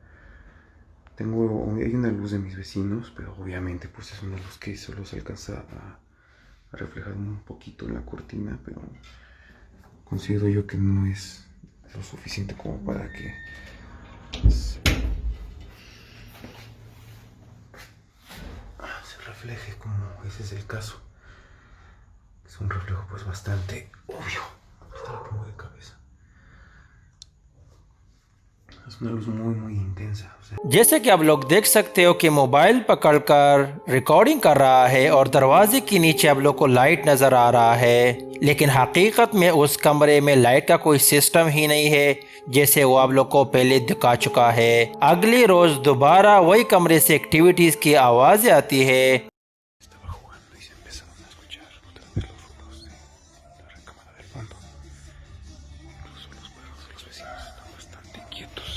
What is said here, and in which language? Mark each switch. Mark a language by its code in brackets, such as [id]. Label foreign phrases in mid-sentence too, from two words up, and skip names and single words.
[es] Hay una luz de mis vecinos, pero obviamente pues es una luz que solo se alcanza a reflejar un poquito en la cortina, pero considero yo que no es lo suficiente como para que se refleje como ese es el caso. Es un reflejo pues bastante obvio. Hasta la pongo de cabeza. Es una luz muy intensa. [hi] जैसे कि आप लोग देख सकते हो कि मोबाइल पकड़कर रिकॉर्डिंग कर रहा है, और दरवाजे के नीचे आप लोग को लाइट नजर आ रहा है। लेकिन हकीकत में उस कमरे में लाइट का कोई सिस्टम ही नहीं है, जैसे वो आप लोग को पहले दिखा चुका है। अगली रोज दोबारा वही कमरे से एक्टिविटीज की आवाजें आती है। [es] Estaba jugando y se empezaron a escuchar otra vez los ruidos de la recámara del fondo. Incluso los perros de los vecinos están bastante inquietos.